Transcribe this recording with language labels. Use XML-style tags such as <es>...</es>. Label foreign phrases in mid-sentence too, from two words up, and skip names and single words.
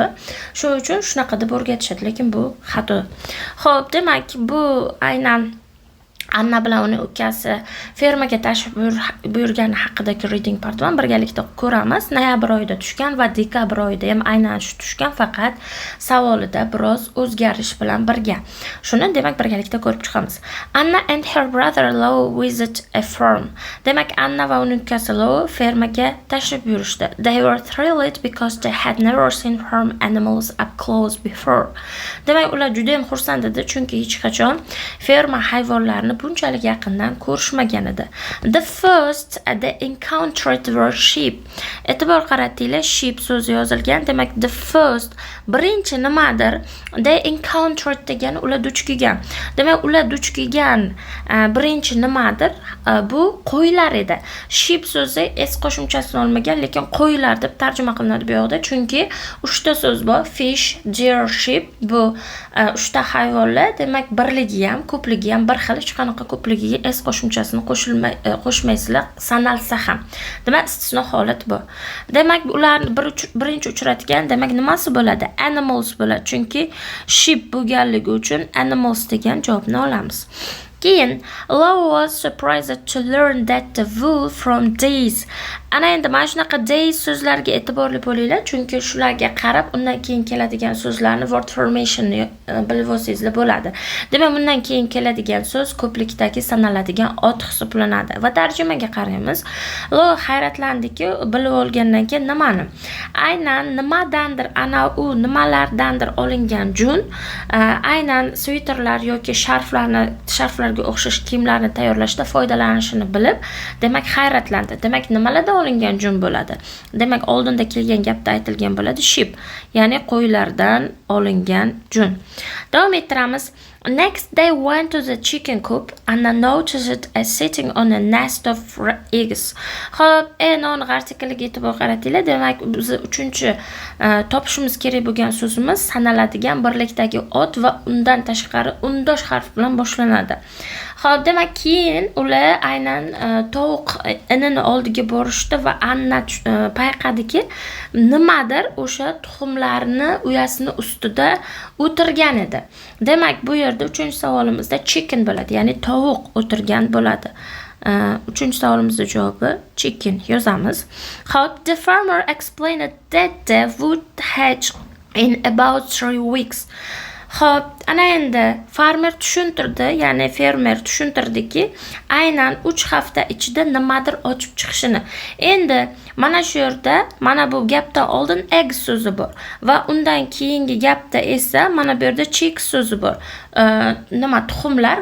<uz>Shuning uchun shunaqa deb o'rgatishadi, lekin bu xato. Xo'p, demak bu aynan Anna bilan uning ukasi fermaga tashrif buyurgani haqidagi</uz> <en>reading part 1</en> <uz>birgalikda ko'ramiz. Noyabr oyida tushgan va dekabr oyida ham aynan shu tushgan, faqat savolida biroz o'zgarish bilan birga. Shuni demak birgalikda ko'rib chiqamiz.</uz> <en>Anna and her brother Lou visit a farm.</en> <uz>Demak, Anna va uning ukasi Lou fermaga tashrif buyurishdi.</uz> <en>They were thrilled because they had never seen farm animals up close before.</en> <uz>Demak, ular juda ham xursand edi, chunki hech qachon ferma hayvonlarini bunchalik yaqindan ko'rishmagan edi.</uz> <en>The first they encountered were sheep.</en> <uz>E'tibor qaratinglar, sheep so'zi yozilgan. Demak,</uz> <en>the first</en> <uz>birinchi nimadir,</uz> <en>they encountered</en> <uz>degani ular duch kelgan. Demak, ular duch kelgan birinchi nimadir, bu qo'ylar edi. Sheep so'zi s qo'shimchasini olmagan, lekin qo'ylar deb tarjima qilinadi bu yoqda, chunki 3 ta so'z bor:</uz> <en>fish, deer, sheep.</en> <uz>Bu 3 ta hayvonlar, demak birligi ham, ko'pligi ham bir xil. Hech qanaqa ko'pligiga s qo'shimchasini qo'shmaysizlar, sanalsa ham. Demak, istisno holat bu. Demak, ularni birinchi uchratgan, demak nimasi bo'ladi? Animals bo'ladi. Chunki sheep bo'lganligi uchun animals degan javobni olamiz.</uz> <en>Keyin Lou was surprised to learn that the wool from days.</en> <uz>Ana endi mana shunaqa days so'zlarga e'tiborli bo'linglar, chunki shularga qarab undan keyin keladigan so'zlarni</uz> <en>word formationni</en> <uz>bilib olsangizlar bo'ladi. Demak, bundan keyin keladigan so'z ko'plikdagi sanaladigan ot hisoblanadi. Va tarjimaga qaraymiz. Lou hayratlandiki, bilib olgandan keyin nimani? Aynan nimadandir, ana u nimalardandir olingan jun, aynan sviterlar yoki sharflarga o'xshash kiyimlarni tayyorlashda foydalanishini bilib, demak hayratlandi. Demak, nimalardan olingan jun bo'ladi? Demak, oldinda kelgan gapda aytilgan bo'ladi sheep, ya'ni qo'ylardan olingan jun. Davom ettiramiz.</uz> <en>Next, they went to the chicken coop and noticed it as sitting on a nest of eggs.</en> <uz>Xo'p, non-artikliga e'tibor qaratinglar. Demak, biz uchinchi topishimiz kerak bo'lgan so'zimiz sanaladigan birlikdagi ot va undan tashqari undosh harf bilan boshlanadi. Xo'p, demak, keyin ular aynan tovuq inini oldiga borishdi va Anna payqadiki, nimadir o'sha tuxumlarni uyasini ustida o'tirgan edi. Demak, bu yerda uchinchi savolimizda chicken bo'ladi, ya'ni tovuq o'tirgan bo'ladi. Uchinchi savolimizning javobi chicken yozamiz. Xo'p,</uz> <en>the farmer explained that they would hatch in about 3 weeks.</en> <uz>Xo'p, ana endi fermer tushuntirdiki, aynan 3 hafta ichida nimadir ochib chiqishini. Endi mana shu yerda, mana bu gapda oldin egg so'zi bor va undan keyingi gapda esa mana bu yerda chick so'zi bor.</uz>